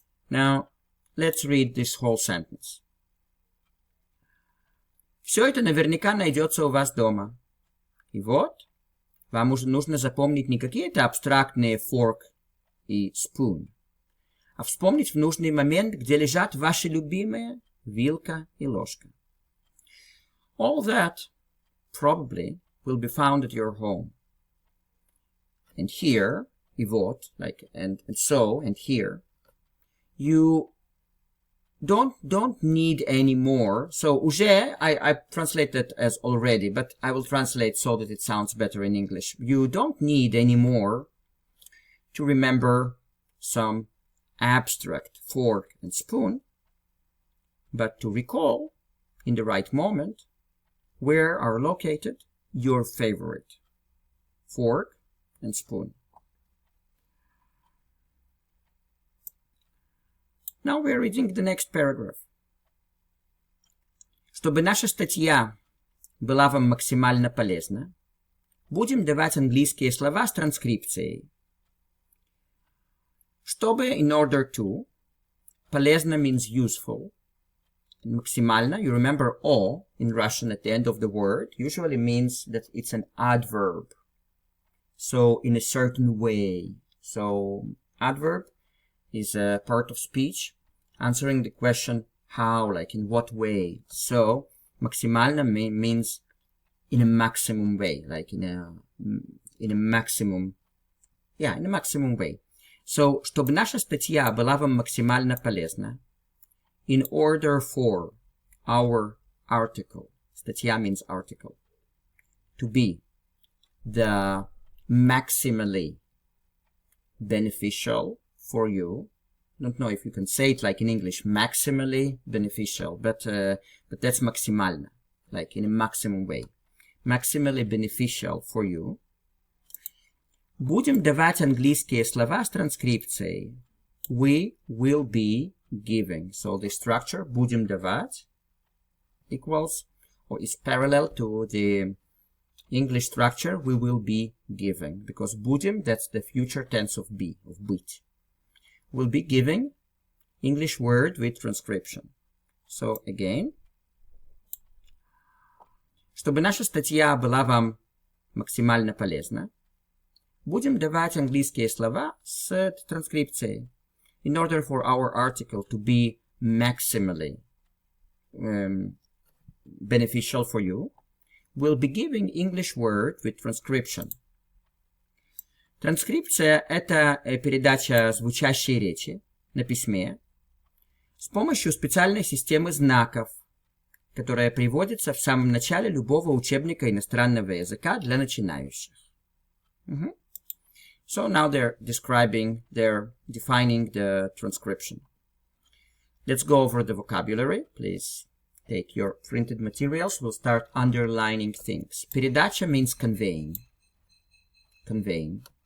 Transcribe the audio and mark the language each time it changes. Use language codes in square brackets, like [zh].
[en] Now let's read this whole sentence. [ru] Все это наверняка найдется у вас дома. И вот, вам нужно запомнить не какие-то абстрактные fork и spoon, а вспомнить в нужный момент, где лежат ваши любимые вилка и ложка. [en] All that probably will be found at your home. And here, [ru] и вот, [en] like, and so, and here, you don't need any more. So уже I translate that as already, but I will translate so that it sounds better in English. You don't need any more to remember some abstract fork and spoon, but to recall in the right moment where are located your favorite fork and spoon. Now we're reading the next paragraph. [ru] Чтобы наша статья была вам максимально полезна, будем давать английские слова с транскрипцией. [en] Чтобы, in order to, полезно means useful. And максимально, you remember "о" in Russian at the end of the word, usually means that it's an adverb. So, in a certain way. So, adverb is a part of speech answering the question how, like in what way. So, максимально means in a maximum way, like in a maximum, yeah, in a maximum way. So, [ru] чтобы наша статья была вам максимально полезна, [en] in order for our article, статья means article, to be the maximally beneficial for you. I don't know if you can say it like in English, maximally beneficial, but that's максимально, like in a maximum way. Maximally beneficial for you. [ru] Будем давать английские слова с транскрипцией. [en] We will be giving. So the structure [ru] будем давать [en] equals or is parallel to the English structure we will be giving, because будем, that's the future tense of be, of быть. We'll be giving English word with transcription. [ru] So again, чтобы наша статья была вам максимально полезна, будем давать английские слова с транскрипцией. [en] In order for our article to be maximally beneficial for you, we'll be giving English word with transcription. [ru] Транскрипция — это передача звучащей речи на письме с помощью специальной системы знаков, которая приводится в самом начале любого учебника иностранного языка для начинающих. [en] So now they're defining the transcription. Let's go over the vocabulary. Please take your printed materials. We'll start underlining things. Передача means conveying. Conveying.